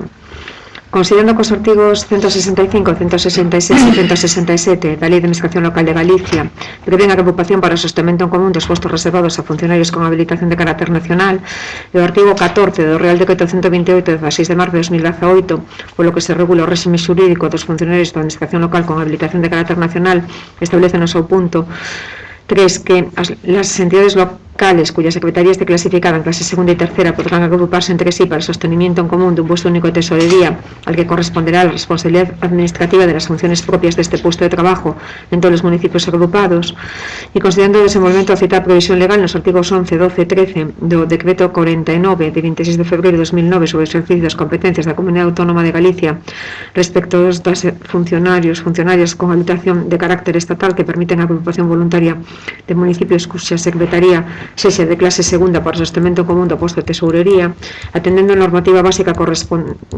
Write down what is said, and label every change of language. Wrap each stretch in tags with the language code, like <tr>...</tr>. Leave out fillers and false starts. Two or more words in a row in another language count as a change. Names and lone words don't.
<gl>Considerando que os artigos 165, 166 e 167 da Lei de Administración Local de Galicia prevén a agrupación para o sostenimento en común dos postos reservados a funcionarios con habilitación de carácter nacional e o artigo 14 do Real Decreto 128 de 16 de marzo de 2018, polo que se regula o réxime xurídico dos funcionarios da Administración Local con habilitación de carácter nacional, establece no seu punto 3 que</gl> <es>las entidades locales cuyas secretarías de clasificada en clase segunda y tercera podrán agruparse entre sí para el sostenimiento en común de un puesto único de tesorería al que corresponderá la responsabilidad administrativa de las funciones propias de este puesto de trabajo en todos los municipios agrupados,</es> <gl>y considerando el desenvolvemento a citada previsión legal nos artigos 11, 12 e 13 do Decreto 49 de 26 de febreiro de 2009 sobre o exercicio das competencias da Comunidade Autónoma de Galicia respecto dos funcionarias con habilitación de carácter estatal que permiten a agrupación voluntaria de municipios cuxa secretaría sexa de clase segunda para o sostentamento común do posto de tesourería, atendendo a normativa básica corresponde</gl>